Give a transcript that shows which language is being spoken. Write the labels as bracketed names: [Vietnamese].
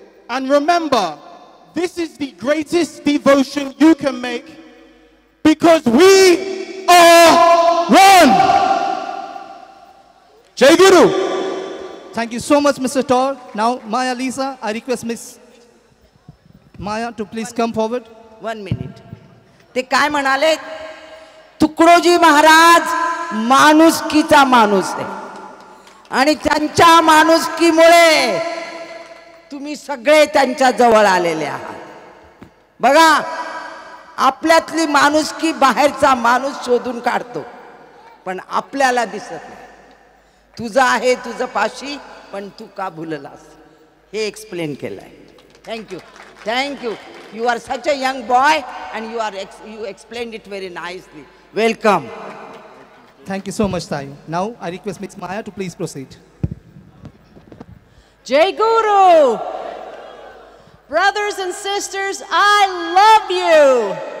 [English] And remember, this is the greatest devotion you can make, because we are one. Jai Guru. Thank you so much, Mr. Tor. Now, Maya Lisa, I request Miss Maya to please come forward. [Marathi] 1 minute. ते काय म्हणाले? तुकडोजी महाराज माणुसकीचा माणूस आहे आणि त्यांच्या माणुसकीमुळे तुम्ही सगळे त्यांच्या जवळ आलेले आहात. बघा, आपल्यातली माणुसकी बाहेरचा माणूस शोधून काढतो, पण आपल्याला दिसत नाही. तुझा आहे तुझं पाशी, पण तू का भुललास हे एक्सप्लेन केलंय. [English] Thank you. Thank you. You are such a young boy and you explained it very nicely. Welcome. Thank you so much, Tayo. Now, I request Miss Maya to please proceed. Jai Guru! Brothers and sisters, I love you!